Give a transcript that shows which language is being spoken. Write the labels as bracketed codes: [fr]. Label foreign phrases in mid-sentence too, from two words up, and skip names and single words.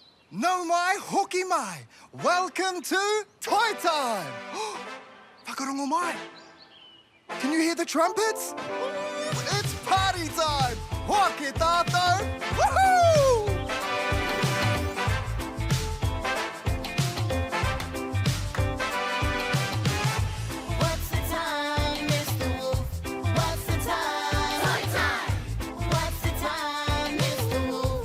[mi] No mai, hoki mai. [en] Welcome to Toy Time. [mi] Whakarongo mai. [en] Can you hear the trumpets? It's party time. [mi] Hoki tātou. Woohoo! [en] What's the time, Mr. Wolf? What's the time? Toy time! What's the time, Mr. Wolf?